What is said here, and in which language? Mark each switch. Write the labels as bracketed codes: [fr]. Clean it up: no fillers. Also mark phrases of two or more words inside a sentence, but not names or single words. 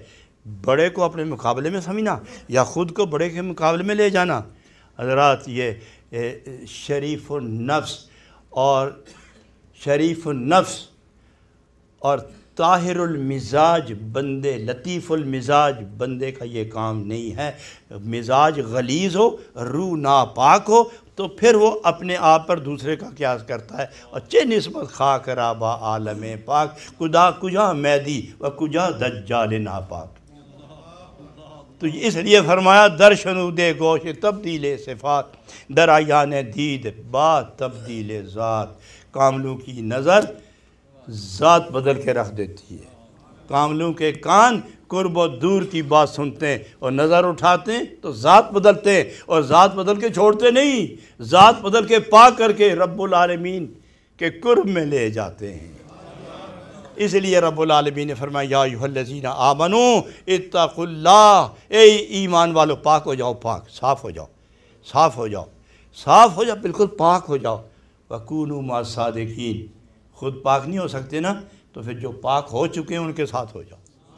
[ur] بڑے کو اپنے مقابلے میں سمجھنا یا خود کو بڑے کے مقابلے میں لے جانا، حضرات یہ شریف النفس اور طاہر المزاج بندے، لطیف المزاج بندے کا یہ کام نہیں ہے۔ مزاج غلیظ ہو، روح ناپاک ہو تو پھر وہ اپنے آپ پر دوسرے کا قیاس کرتا ہے۔ [fa] اور چہ نسبت خاک رابا عالم پاک، کجا میدی و کجا دجال ناپاک۔ [ur] تو اس لیے فرمایا [fa] در شنود گوش تبدیل صفات، در عیان دید بات تبدیل ذات۔ [ur] کاملوں کی نظر ذات بدل کے رکھ دیتی ہے، کاملوں کے کان قرب و دور کی بات سنتے ہیں اور نظر اٹھاتے ہیں تو ذات بدلتے ہیں، اور ذات بدل کے چھوڑتے نہیں، ذات بدل کے پاک کر کے رب العالمین کے قرب میں لے جاتے ہیں۔ اس لیے رب العالمین نے فرمایا [ar] یا ایھا الذین آمنوا اتقوا اللہ، [ur] اے ایمان والو پاک ہو جاؤ، پاک صاف ہو جاؤ، صاف ہو جاؤ، صاف ہو جاؤ، بالکل پاک ہو جاؤ۔ [ar] وَكُونُوا مَعَ الصَّادِقِينَ، [ur] خود پاک نہیں ہو سکتے نا، تو پھر جو پاک ہو چکے ہیں ان کے ساتھ ہو جاؤ۔